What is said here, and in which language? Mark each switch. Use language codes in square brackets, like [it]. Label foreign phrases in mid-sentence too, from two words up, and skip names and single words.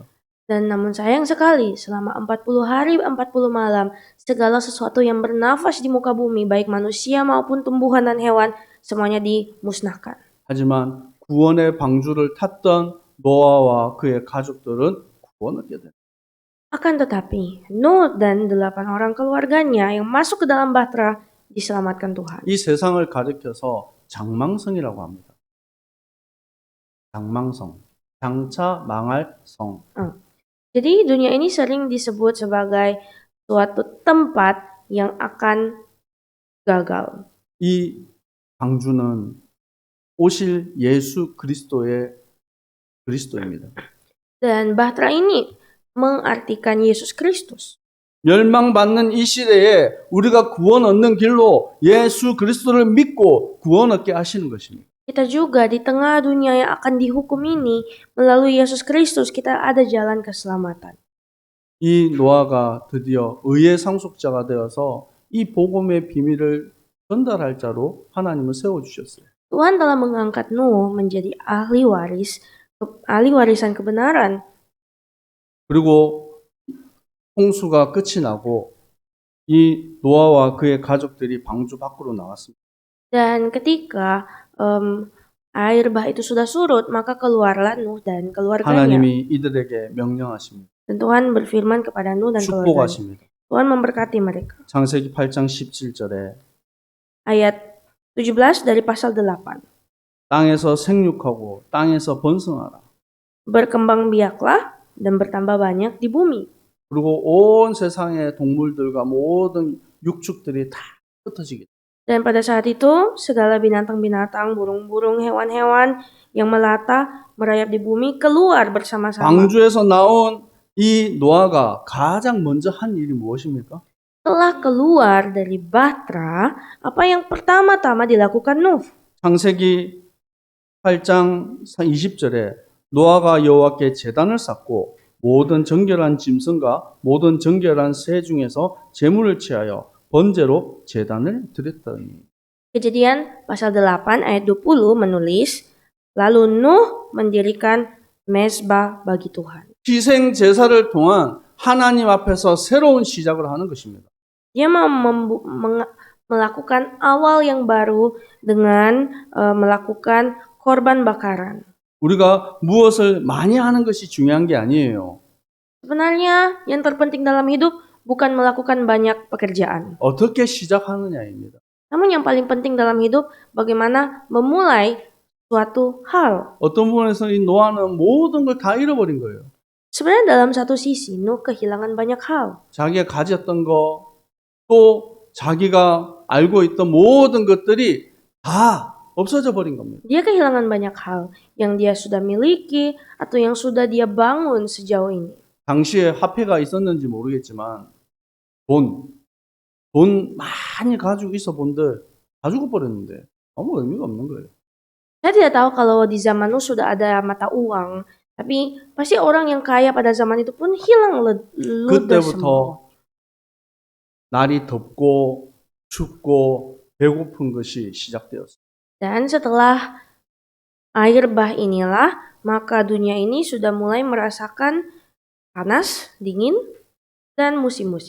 [id] Dan namun sayang sekali selama 40 hari 40 malam segala sesuatu yang bernafas di muka bumi baik manusia maupun tumbuhan dan hewan semuanya dimusnahkan. [ko] 하지만 구원의 방주를 탔던 노아와 그의 가족들은 구원 얻게 됩니다. [id] Akan tetapi Nuh dan 8 orang keluarganya yang masuk ke dalam bahtera diselamatkan Tuhan. [ko] 이 세상을 가리켜서 장망성이라고 합니다. 장망성, 장차 망할 성. [id] Jadi dunia ini sering disebut sebagai suatu tempat yang akan gagal. [ko] 이 방주는 오실 예수 그리스도입니다. [id] Dan bahtera ini mengartikan Yesus Kristus. [ko] 멸망받는 이 시대에 우리가 구원 얻는 길로 예수 그리스도를 믿고 구원 얻게 하시는 것입니다. [id] Kita juga di tengah dunia yang akan dihukum ini, melalui Yesus Kristus kita ada jalan keselamatan. [ko] 이 노아가 드디어 의의 상속자가 되어서 이 복음의 비밀을 전달할 자로 하나님은 세워주셨어요. [id] Tuhan telah mengangkat Nuh menjadi ahli warisan kebenaran. [ko] 그리고 홍수가 끝이 나고 이 노아와 그의 가족들이 방주 밖으로 나왔습니다. [id] Dan ketika air bah itu sudah surut, maka keluarlah Nuh dan keluarganya. [ko] 하나님이 이들에게 명령하십니다. [id] Dan Tuhan berfirman kepada Nuh dan keluarganya. [ko] 축복하십니다. [id] Tuhan memberkati mereka. [ko] 창세기 8장 17절에 [id] Ayat 17 dari pasal 8. [ko] 땅에서 생육하고 땅에서 번성하라. [id] Berkembang biaklah dan bertambah banyak di bumi. [ko] 그리고 온 세상의 동물들과 모든 육축들이 다 흩어지게. [id] Dan pada saat itu, segala binatang-binatang, burung-burung, hewan-hewan yang melata, merayap di bumi keluar bersama-sama. [ko] 방주에서 나온 이 노아가 가장 먼저 한 일이 무엇입니까? [id] Setelah keluar dari Bahtera, apa yang pertama-tama dilakukan Nuh? [ko] 창세기 8장 20절에 노아가 여호와께 제단을 쌓고 모든 정결한 짐승과 모든 정결한 새 중에서 제물을 취하여 번제로 제단을 드렸더니. [id] Kejadian pasal 8 ayat 20 menulis, lalu Nuh mendirikan mezbah bagi Tuhan. [ko] 희생 제사를 통한 하나님 앞에서 새로운 시작을 하는 것입니다. [id] Dia melakukan awal yang baru dengan melakukan korban bakaran. [ko] 우리가 무엇을 많이 하는 것이 중요한 게 아니에요. [id] Sebenarnya yang terpenting dalam hidup bukan melakukan banyak pekerjaan. [ko] 어떻게 시작하느냐입니다. [id] Namun yang paling penting dalam hidup bagaimana memulai suatu hal. [ko] 어떤 부분에서 이 노아는 모든 걸 다 잃어버린 거예요. [id] Sebenarnya dalam satu sisi Nuh kehilangan banyak hal. [ko] 자기가 가졌던 거, 또 자기가 알고 있던 모든 것들이 다 없어져 버린 겁니다. [id] Dia kehilangan banyak hal yang dia sudah miliki atau yang sudah dia bangun sejauh ini. [ko] 당시에 화폐가 있었는지 모르겠지만 돈 많이 가지고 있어 본들 다 죽어버렸는데 아무 의미가 없는 거예요. [id] Saya tidak tahu kalau di zaman Nuh sudah ada mata uang, tapi pasti orang yang kaya pada zaman itu pun hilang ludes semua. [ko] 그때부터 날이 덥고 춥고 배고픈 것이 시작되었어요. [id] Dan setelah air bah inilah, maka dunia ini sudah mulai merasakan panas, dingin, dan musim-musim.